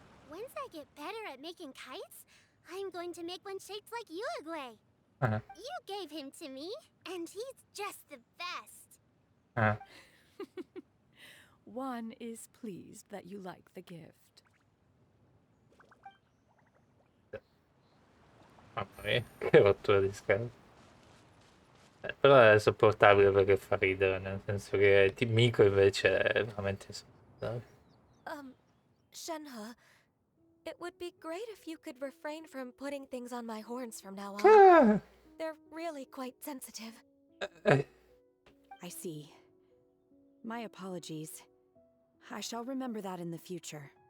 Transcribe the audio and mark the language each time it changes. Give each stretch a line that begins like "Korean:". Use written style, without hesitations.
English: Once I get better at making kites, I'm going to make one shaped like Uruguay. You gave him to me, and he's just the best. One is pleased that you like the gift.
Italian: Mamma mia, che rottura di scatole. Però è sopportabile perché fa ridere, nel senso che Miko invece è veramente insopportabile.
English: Shenhe, it would be great if you could refrain from putting things on my horns from now on. They're really quite sensitive. I see. My apologies. I shall remember that in the future.